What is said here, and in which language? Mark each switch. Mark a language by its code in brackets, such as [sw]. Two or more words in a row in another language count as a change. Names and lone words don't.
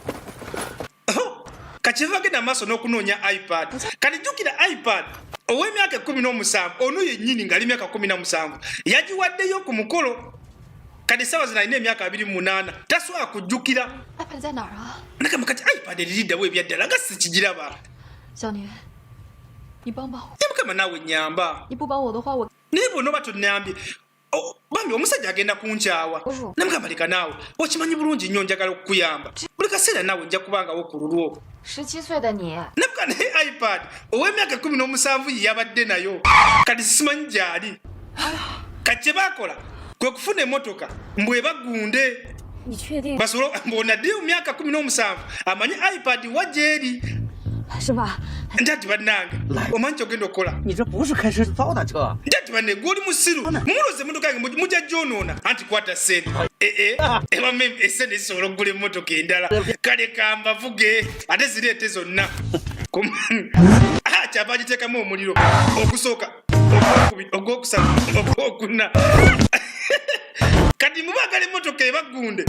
[lg] kakyeva agenda maaso n'okunoonya iPad kati jjukira iPad ow'emyaka 17 ono yennyini ng'ali myaka 17 yagiwaddeyo ku mukolo kati ssaawa zino alina emyaka 28 tasobola kujjukira nakama kati iPad eririddawo ebyaddala nga sikigiraba [zh] 小年，你帮帮我， [lg] mukama naawe nyamba [zh] 你不帮我的话，我 [lg] naye bw'onooba tonnambye bambi omusajja agenda kunkyawa namugamba leka naawe okimanyi bulungi nnyo njagala okukuyamba buli kaseera naawe nja kubangawo ku lulwo [zh] 17 岁的你， [lg] nabuka naye iPad ow'emyaka 17 ye yabadde nayo kati simanyi gy'ali kati kye baakola kwe kufuna emmotoka mbwe bagunde [zh] 你确定 [lg] basobola mbonaddeyo mu myaka 17 amanyi iPad wajeri [zh] 是吧？ [lg] ndati bannange omanyi kyogenda okukola [zh] 你这不是开车糟蹋车， [lg] ndati banne gwoli musiru mumuloze emmotoka yange mujja gyonoona anti kwata sente ebame esente zisobola okugula emmotoka endala kale kambavuge ate zireete zonna kyava giteekamu omuliro okusooka ogwokusatu ogwokuna kati mubagala emmotoka ebagunde